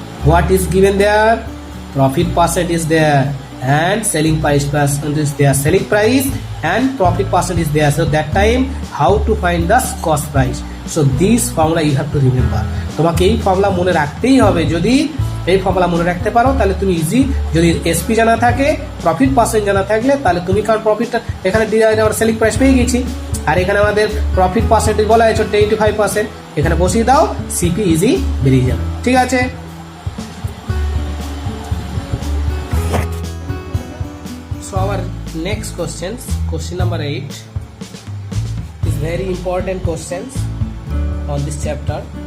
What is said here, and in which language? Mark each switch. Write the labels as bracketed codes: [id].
[en] What is given there? Profit percent is there and selling price percent is there, selling price and profit percent is there. So that time how to find the cost price? So this formula you have to remember. [bn] তোমাকে এই formula মনে রাখতেই হবে। যদি এই formula মনে রাখতে পারো তাহলে তুমি ইজি। যদি এসপি জানা থাকে, প্রফিট পার্সেন্ট জানা থাকলে, তাহলে তুমি, কারণ প্রফিটটা এখানে আমরা সেলিং প্রাইস পেয়ে গেছি আর এখানে আমাদের প্রফিট পার্সেন্টেজ বলা হয়েছে 25%, এখানে বসিয়ে দাও, সিপি ইজি বেরিয়ে যাবে। ঠিক আছে, [en] so our next question number 8 is very important questions on this chapter.